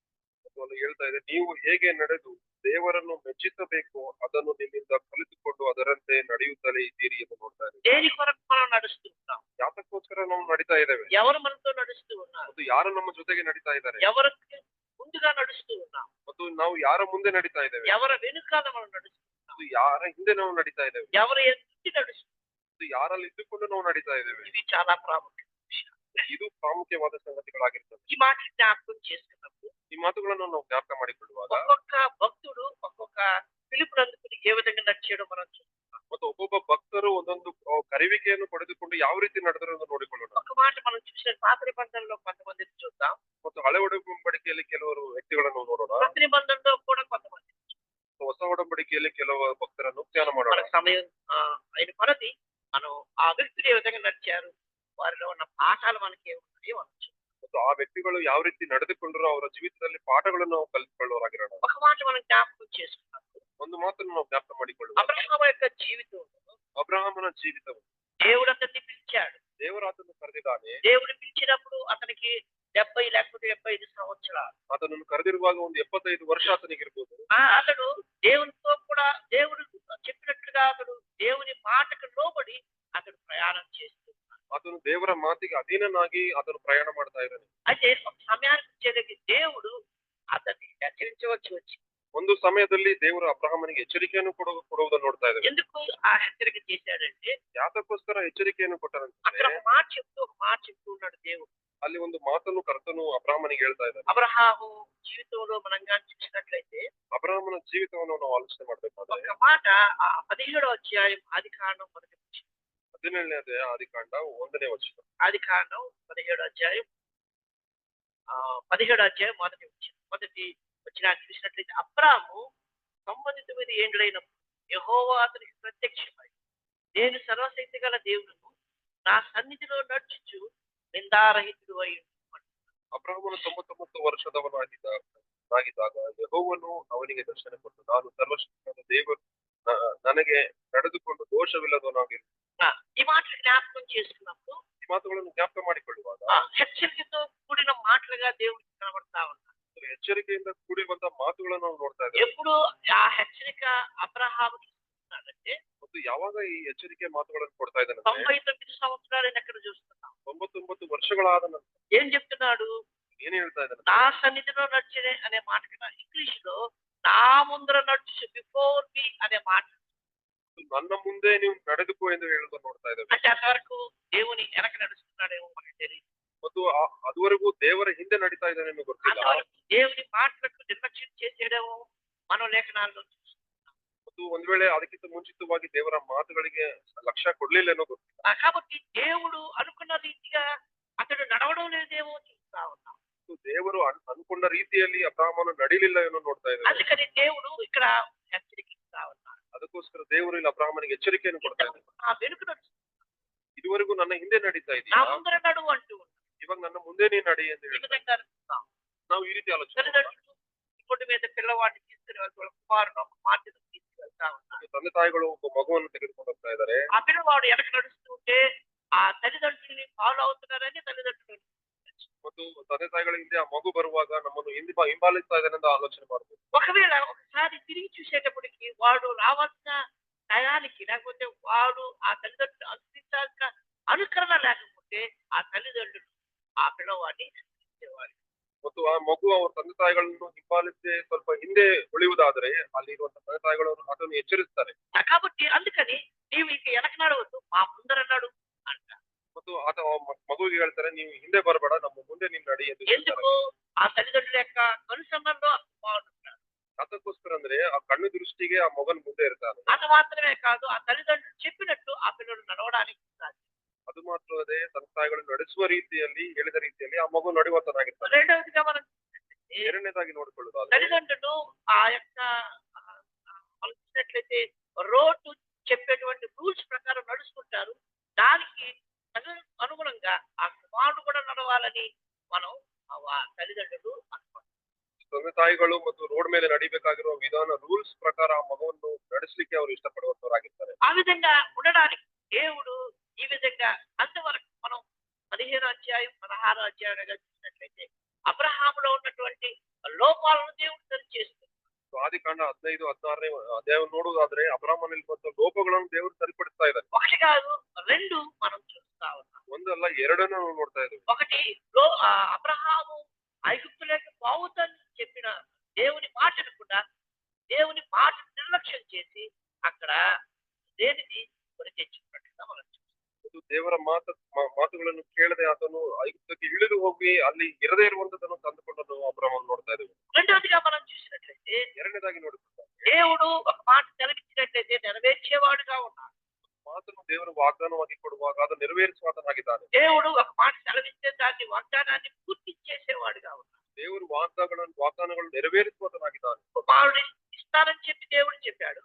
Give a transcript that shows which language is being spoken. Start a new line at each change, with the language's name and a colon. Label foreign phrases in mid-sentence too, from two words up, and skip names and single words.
Kannada: ಹೇಳ್ತಾ ಇದೆ, ನೀವು ಹೇಗೆ ನಡೆದು ದೇವರನ್ನು ಮೆಚ್ಚಿಸಬೇಕು ಅದನ್ನು ನಿಮ್ಮಿಂದ ಕಲಿತುಕೊಂಡು ಅದರಂತೆ ನಡೆಯುತ್ತಲೇ ಇದ್ದೀರಿ ಎಂದು ನೋಡ್ತಾ ಇದ್ದೇವೆ.
Telugu: దేని కొరకు మనం నడుస్తూ ఉన్నాం?
Kannada: ಯಾತಕ್ಕೋಸ್ಕರ ನಾವು ನಡೀತಾ ಇದ್ದೇವೆ?
Telugu: ఎవరు మనతో నడుస్తూ ఉన్నారు?
Kannada: ಮತ್ತು ಯಾರು ನಮ್ಮ ಜೊತೆಗೆ ನಡೀತಾ ಇದ್ದಾರೆ?
Telugu: ఎవరికి ముందుగా నడుస్తూ ఉన్నాం?
Kannada: ಮತ್ತು ನಾವು ಯಾರ ಮುಂದೆ ನಡೀತಾ ಇದ್ದೇವೆ?
Telugu: ఎవరి వెనుకాల మనం నడుస్తూ ఉన్నాం?
Kannada: ಮತ್ತು ಯಾರ ಹಿಂದೆ ನಾವು ನಡೀತಾ ಇದ್ದೇವೆ?
Telugu: ఎవరు ఎదుటి నడుస్తూ?
Kannada: ಯಾರಲ್ಲಿ ಇದ್ದುಕೊಂಡು ನಾವು ನಡೀತಾ ಇದ್ದೇವೆ?
Telugu: ఇది చాలా ప్రాముఖ్యమైన విషయం.
Kannada: ಇದು ಪ್ರಾಮುಖ್ಯವಾದ ಸಂಗತಿಗಳಾಗಿರ್ತದೆ.
Telugu: ఈ మాట జ్ఞాపకం చేసుకున్నప్పుడు
Kannada: ಈ ಮಾತುಗಳನ್ನು ನಾವು ಜ್ಞಾಪಕ ಮಾಡಿಕೊಳ್ಳುವಾಗ
Telugu: ఒక్కొక్క భక్తుడు ఒక్కొక్క పిలుపుని అందుకుని ఏ విధంగా నడిచాడో మనం చూస్తున్నాం.
Kannada: ಮತ್ತು ಒಬ್ಬೊಬ್ಬ ಭಕ್ತರು ಒಂದೊಂದು ಕರಿವಿಕೆಯನ್ನು ಪಡೆದುಕೊಂಡು ಯಾವ ರೀತಿ ನಡೆದರು ಎಂದು ನೋಡಿಕೊಳ್ಳೋಣ.
Telugu: ఒక మాట మనం చూసిన పాత నిబంధనలో కొంతమందిని చూద్దాం,
Kannada: ಮತ್ತು ಹಳೆ ಒಡಂಬಡಿಕೆಯಲ್ಲಿ ಕೆಲವರು ವ್ಯಕ್ತಿಗಳನ್ನು ನೋಡೋಣ,
Telugu: కొత్త నిబంధనలో కూడా కొంతమంది.
Kannada: ಹೊಸ ಒಡಂಬಡಿಕೆಯಲ್ಲಿ ಕೆಲವು ಭಕ್ತರನ್ನು ಧ್ಯಾನ ಮಾಡೋಣ.
Telugu: మన సమయం అయిన కొలది మనం ఆ వ్యక్తులు ఏ విధంగా నడిచారు, వారిలో ఉన్న పాఠాలు మనకి ఏమున్నాయో అనొచ్చు.
Kannada: ಮತ್ತು ಆ ವ್ಯಕ್ತಿಗಳು ಯಾವ ರೀತಿ ನಡೆದುಕೊಂಡರು ಅವರ ಜೀವಿತದಲ್ಲಿ ಪಾಠಗಳನ್ನು ನಾವು ಕಲಿತುಕೊಳ್ಳೋರಾಗಿರೋಣ.
Telugu: ఒక మాట మనం జ్ఞాపకం చేసుకున్నప్పుడు
Kannada: ಒಂದು ಮಾತನ್ನು ನಾವು ಜ್ಞಾಪಕ ಮಾಡಿಕೊಳ್ಳುವ,
Telugu: అబ్రహాము యొక్క జీవితంలో
Kannada: ಅಬ್ರಹಾಮನ ಜೀವಿತವು
Telugu: దేవుడు అతన్ని పిలిచాడు.
Kannada: ದೇವರು ಆತನು ಕರೆದಿದ್ದಾನೆ.
Telugu: దేవుడు పిలిచినప్పుడు అతనికి 70 లేకపోతే 75 సంవత్సరాలు.
Kannada: ಆತನನ್ನು ಕರೆದಿರುವಾಗ ಒಂದು 75 ವರ್ಷ ಆತನಿಗಿರ್ಬೋದು.
Telugu: అతడు దేవునితో కూడా దేవుడు చెప్పినట్లుగా అతడు దేవుని మాటకు లోబడి అతడు ప్రయాణం చేస్తున్నాడు.
Kannada: ಆತನು ದೇವರ ಮಾತಿಗೆ ಅಧೀನನಾಗಿ ಆತನು ಪ್ರಯಾಣ ಮಾಡ್ತಾ ಇದ್ದಾನೆ.
Telugu: అయితే ఒక సమయానికి వచ్చేసరికి దేవుడు అతన్ని హెచ్చరించవచ్చు వచ్చి.
Kannada: ಒಂದು ಸಮಯದಲ್ಲಿ ದೇವರು ಅಬ್ರಹಾಮನಿಗೆ ಎಚ್ಚರಿಕೆಯನ್ನು ಕೊಡುವುದನ್ನು ನೋಡ್ತಾ ಇದ್ದೇವೆ.
Telugu: ఎందుకు ఆ హెచ్చరిక చేశాడంటే,
Kannada: ಯಾತಕ್ಕೋಸ್ಕರ ಎಚ್ಚರಿಕೆಯನ್ನು
Telugu: అక్కడ
Kannada: ಕೊಟ್ಟರಂತೆ
Telugu: ఒక మాట చెప్తూ ఉన్నాడు దేవుడు.
Kannada: ಅಲ್ಲಿ ಒಂದು ಮಾತನ್ನು ಕರ್ತನು ಅಬ್ರಹಾಮನಿಗೆ ಹೇಳ್ತಾ ಇದ್ದಾನೆ.
Telugu: అబ్రహాము జీవితంలో మనం కానీ చూసినట్లయితే
Kannada: ಅಬ್ರಹಾಮನ ಜೀವಿತವನ್ನು ನಾವು ಆಲೋಚನೆ ಮಾಡ್ಬೇಕಾದ್ರೆ
Telugu: ఒక మాట 17వ అధ్యాయం ఆదికాండం
Kannada: 17ನೇ ಅಧ್ಯಾಯ ಆದಿಕಾಂಡ 1ನೇ ವಚನ.
Telugu: ఆదికాండం 17వ అధ్యాయం 17వ అధ్యాయం మొదటి వచనాన్ని చూసినట్లయితే, అబ్రాము 99 ఏండ్లైనప్పుడు యెహోవా అతనికి ప్రత్యక్షమై, నేను సర్వశక్తి గల దేవుడును, నా సన్నిధిలో నడుచుచు నిందారహితుడు అయి
Kannada: ಅಬ್ರಹಾಮನು 99 ವರ್ಷದವನಾಗಿದ್ದಾಗ ಯೆಹೋವನು ಅವನಿಗೆ ದರ್ಶನ ಕೊಟ್ಟು, ನಾನು ಸರ್ವಶಕ್ತನಾದ ದೇವರು ನನಗೆ ನಡೆದುಕೊಂಡು ದೋಷವಿಲ್ಲದವನಾಗಿರು.
Telugu: ఈ మాటలు జ్ఞాపకం చేసుకున్నప్పుడు
Kannada: ಈ ಮಾತುಗಳನ್ನು ಜ್ಞಾಪಕ ಮಾಡಿಕೊಳ್ಳುವಾಗ
Telugu: హెచ్చరికతో కూడిన మాటలుగా దేవుడికి కనబడతా ఉంటారు.
Kannada: ಎಚ್ಚರಿಕೆಯಿಂದ ಕೂಡಿರುವಂತಹ ಮಾತುಗಳನ್ನು ನಾವು ನೋಡ್ತಾ ಇದ್ದೇವೆ.
Telugu: ఎప్పుడు ఆ హెచ్చరిక అబ్రహాముకి ఇస్తున్నాడంటే
Kannada: ಮತ್ತು ಯಾವಾಗ ಈ ಎಚ್ಚರಿಕೆ ಮಾತುಗಳನ್ನು ಕೊಡ್ತಾ ಇದ್ದಾನೆ
Telugu: 99 సంవత్సరాలు ఎక్కడ చూస్తున్నాం.
Kannada: 99 ವರ್ಷಗಳಾದ ನಂತರ
Telugu: ఏం చెప్తున్నాడు?
Kannada: ಏನ್ ಹೇಳ್ತಾ ಇದ್ದಾನೆ?
Telugu: నా సన్నిధిలో నడిచినే అనే మాట కన్నా ఇంగ్లీష్ లో నా ముందర నడుచు
English: before me
Telugu: అనే మాట.
Kannada: ನನ್ನ ಮುಂದೆ ನೀವು ನಡೆದುಕೋ ಎಂದು ಹೇಳುವುದನ್ನು ನೋಡ್ತಾ ಇದ್ದೇವೆ.
Telugu: అంటే అంతవరకు దేవుని వెనక నడుస్తున్నాడేమో మనకి తెలియదు.
Kannada: ಮತ್ತು ಅದುವರೆಗೂ ದೇವರ ಹಿಂದೆ ನಡೀತಾ ಇದ್ದಾನೆ ಎಂದು ಗೊತ್ತಿಲ್ಲ.
Telugu: అంతవరకు దేవుని మాటలకు నిర్లక్ష్యం చేసేయడము మనం లేఖనాల్లో చూస్తున్నాం.
Kannada: ಮತ್ತು ಒಂದ್ ವೇಳೆ ಅದಕ್ಕಿಂತ ಮುಂಚಿತವಾಗಿ ದೇವರ ಮಾತುಗಳಿಗೆ ಲಕ್ಷ್ಯ ಕೊಡ್ಲಿಲ್ಲ ಏನೋ ಗೊತ್ತಿಲ್ಲ.
Telugu: కాబట్టి దేవుడు అనుకున్న రీతిగా అతడు నడవడం లేదేమో చూస్తా ఉన్నాం.
Kannada: ದೇವರು ಅನ್ಕೊಂಡ ರೀತಿಯಲ್ಲಿ ಅಬ್ರಹಾಮನು ನಡಿಲಿಲ್ಲ ಏನೋ ನೋಡ್ತಾ ಇದ್ದಾರೆ.
Telugu: అందుకని దేవుడు ఇక్కడ హెచ్చరిస్తా ఉన్నాడు.
Kannada: ಅದಕ್ಕೋಸ್ಕರ ದೇವರು ಇಲ್ಲಿ ಅಬ್ರಹಾಮನಿಗೆ ಎಚ್ಚರಿಕೆಯನ್ನು ಕೊಡ್ತಾ ಇದ್ದಾರೆ.
Telugu: ఆ వెనుక నడుచు,
Kannada: ಇದುವರೆಗೂ ನನ್ನ ಹಿಂದೆ ನಡೀತಾ
Telugu: నా
Kannada: ಇದೆಯಾ,
Telugu: ముందర నడువు అంటూ ఉన్నాడు.
Kannada: ಇವಾಗ ನನ್ನ ಮುಂದೆ ನೀ ನಡಿ ಎಂದು
Telugu: ఈ
Kannada: ಹೇಳ್ತಾರೆ.
Telugu: విధంగా నడుస్తాం.
Kannada: ನಾವು ಈ ರೀತಿ ಆಲೋಚನೆ ಮಾಡ್ತಾ
Telugu: తల్లిదండ్రులు రోడ్డు మీద పిల్లవాడిని తీసుకుని వెళ్తూ వాళ్ళ కుమారుడు ఒక మార్గం తీసుకెళ్తా ఉన్నారు.
Kannada: ತಂದೆ ತಾಯಿಗಳು ಒಬ್ಬ ಮಗುವನ್ನು ತೆಗೆದುಕೊಂಡು ಹೋಗ್ತಾ ಇದ್ದಾರೆ.
Telugu: ఆ పిల్లవాడు వెనక నడుస్తూ ఉంటే ఆ తల్లిదండ్రుల్ని ఫాలో అవుతున్నారని తల్లిదండ్రులు.
Kannada: ಮತ್ತು ತಂದೆ ತಾಯಿಗಳ ಹಿಂದೆ ಆ ಮಗು ಬರುವಾಗ ನಮ್ಮನ್ನು ಹಿಂಬಾಲಿಸ್ತಾ ಇದ್ದಾನೆ ಅಂತ ಆಲೋಚನೆ ಮಾಡಬಹುದು.
Telugu: ఒకవేళ ఒకసారి తిరిగి చూసేటప్పటికి వాడు రావాల్సిన టయానికి లేకపోతే వాడు ఆ తల్లిదండ్రులు అనుసరించాల్సిన అనుకరణ లేకపోతే ఆ తల్లిదండ్రులు ఆ పిల్లవాడిని అనుసరించేవారు.
Kannada: ಮತ್ತು ಆ ಮಗು ಅವ್ರ ತಂದೆ ತಾಯಿಗಳನ್ನು ಹಿಂಬಾಲಿಸಿ ಸ್ವಲ್ಪ ಹಿಂದೆ ಉಳಿಯುವುದಾದರೆ ಅಲ್ಲಿ ಇರುವಂತಹ ತಂದೆ ತಾಯಿಗಳು ಅದನ್ನು ಎಚ್ಚರಿಸ್ತಾರೆ.
Telugu: కాబట్టి అందుకని నీవు ఇక వెనక నడవద్దు, మా ముందర నడు అంట.
Kannada: ಮತ್ತು ಆತ ಮಗುವಿಗೆ ಹೇಳ್ತಾರೆ, ನೀವು ಹಿಂದೆ ಬರಬೇಡ, ನಮ್ಮ ಮುಂದೆ ನೀನ್ ನಡಿ ಎಂದು ಹೇಳ್ತಾರೆ.
Telugu: ఎందుకు? ఆ తల్లిదండ్రుల యొక్క కనుసన్నల్లో బాగుంటున్నాడు.
Kannada: ಅದಕ್ಕೋಸ್ಕರ ಅಂದ್ರೆ ಆ ಕಣ್ಣು ದೃಷ್ಟಿಗೆ ಆ ಮಗನ್ ಮುಂದೆ ಇರ್ತಾನೆ.
Telugu: అది మాత్రమే కాదు, ఆ తల్లిదండ్రులు చెప్పినట్టు ఆ పిల్లలు నడవడానికి సాధ్యం.
Kannada: ಅದು ಮಾತ್ರವೇ ತಂದೆ ತಾಯಿಗಳು ನಡೆಸುವ ರೀತಿಯಲ್ಲಿ, ಹೇಳಿದ ರೀತಿಯಲ್ಲಿ ಆ ಮಗು ನಡೆಯುವಂತನಾಗಿರ್ತಾನೆ.
Telugu: రెండవదిగా మనం
Kannada: ಎರಡನೇದಾಗಿ ನೋಡಿಕೊಳ್ಳುವುದಾದ್ರೆ
Telugu: తల్లిదండ్రులు ఆ యొక్క మనం చూసినట్లయితే రోడ్డు చెప్పేటువంటి రూల్స్ ప్రకారం నడుచుకుంటారు. దానికి అనుగుణంగా ఆ కుమారుడు కూడా నడవాలని మనం తల్లిదండ్రులు అనుకుంటారు.
Kannada: ತಂದೆ ತಾಯಿಗಳು ಮತ್ತು ರೋಡ್ ಮೇಲೆ ನಡಿಬೇಕಾಗಿರುವ ವಿಧಾನ ರೂಲ್ಸ್ ಪ್ರಕಾರ ಆ ಮಗುವನ್ನು ನಡೆಸಲಿಕ್ಕೆ ಅವರು ಇಷ್ಟಪಡುವಂತವರಾಗಿರ್ತಾರೆ.
Telugu: ఆ విధంగా ఉండడానికి దేవుడు ఈ విధంగా అంతవరకు మనం 15 అధ్యాయం 16 అధ్యాయంగా చూసినట్లయితే అబ్రహాములో ఉన్నటువంటి లోపాలను దేవుడు సరిచేస్తుంది.
Kannada: ಆದಿಕಾಂಡ 15, 16ನೇ ಅಧ್ಯಾಯವನ್ನು ನೋಡುವುದಾದ್ರೆ ಅಬ್ರಹಾಮನಲ್ಲಿರುವಂತಹ ಲೋಪಗಳನ್ನು ದೇವರು ಸರಿಪಡಿಸ್ತಾ ಇದ್ದಾರೆ.
Telugu: ఒకటి కాదు, రెండు మనం చూస్తా ఉన్నాం.
Kannada: ಒಂದಲ್ಲ ಎರಡನ್ನೂ ನಾವು ನೋಡ್ತಾ ಇದ್ದೀವಿ.
Telugu: ఒకటి అబ్రహాము ఐగుప్తులోకి పోవద్దని చెప్పిన దేవుని మాటను కూడా దేవుని మాట నిర్లక్ష్యం చేసి అక్కడ దేనిని కొని తెచ్చుకున్నట్టుగా మనం చూస్తాం.
Kannada: ಇದು ದೇವರ ಮಾತುಗಳನ್ನು ಕೇಳದೆ ಆತನು ಐಗುಪ್ತಕ್ಕೆ ಇಳಿದು ಹೋಗಿ ಅಲ್ಲಿ ಇರದೇ ಇರುವಂತದನ್ನು ತಂದುಕೊಂಡು ಅಬ್ರಹಾಮನ್ನು ನೋಡ್ತಾ ಇದ್ದೀವಿ.
Telugu: రెండవదిగా మనం చూసినట్లయితే
Kannada: ಎರಡನೇದಾಗಿ ನೋಡುತ್ತಾರೆ,
Telugu: దేవుడు ఒక మాట సెలవిచ్చినట్లయితే నెరవేర్చేవాడుగా ఉన్నాడు.
Kannada: ಮಾತನ್ನು ದೇವರು ವಾಗ್ದಾನವಾಗಿ ಕೊಡುವಾಗ ಅದನ್ನು ನೆರವೇರಿಸುವಾತನಾಗಿದ್ದಾನೆ.
Telugu: దేవుడు ఒక మాట సెలవిస్తే దాన్ని వాగ్దానాన్ని పూర్తి చేసేవాడుగా ఉన్నాడు.
Kannada: ದೇವರು ವಾಗ್ದಾನಗಳನ್ನು ನೆರವೇರಿಸುವಾತನಾಗಿದ್ದಾನೆ.
Telugu: కుమారుడు ఇస్తానని చెప్పి దేవుడు చెప్పాడు.